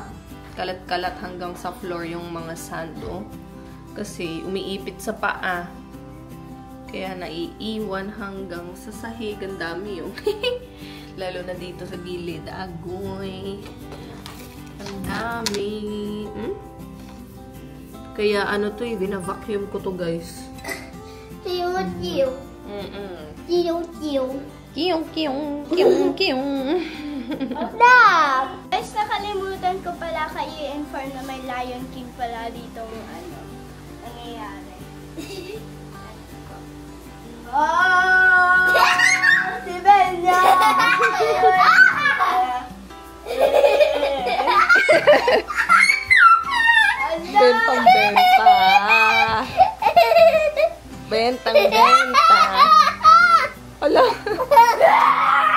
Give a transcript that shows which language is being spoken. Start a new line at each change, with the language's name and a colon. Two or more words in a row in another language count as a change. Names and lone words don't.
Filipino: Kalat-kalat hanggang sa floor yung mga sand, Kasi umiipit sa paa. Kaya naiiwan hanggang sa sahig. Ang dami yung. Lalo na dito sa gilid. Agoy. Ang dami. Kaya bina-vacuum ko to guys. Tiyo-tiyo. Tiyo-tiyo. Kiyong, kiyong, kiyong, kiyong. Stop! Guys, nakalimutan ko pala kayo i-inform na may Lion King pala dito nangyayari. Oh! Si Benya! Bentang-benta. Bentang-benta. Ala.